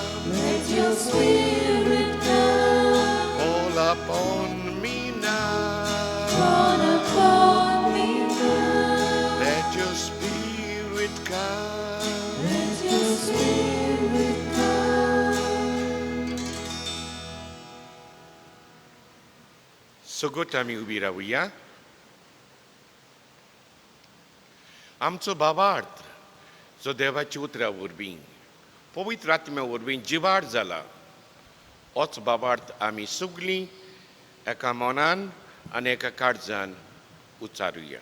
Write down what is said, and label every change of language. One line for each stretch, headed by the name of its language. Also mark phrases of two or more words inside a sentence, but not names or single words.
English: Let your spirit come. Fall upon me now. Fall upon me now. Let your spirit come. Let your spirit come.
Konkani: सगोत आमी उबी रावुया. आमचो बाबार्थ जो देवाची उतरां वरवीं पवित्र आत्म्या वरवीं जिवाड जाला, होच बाबार्थ आमी सगळीं एका मनान आनी एका काळजान उच्चारुया.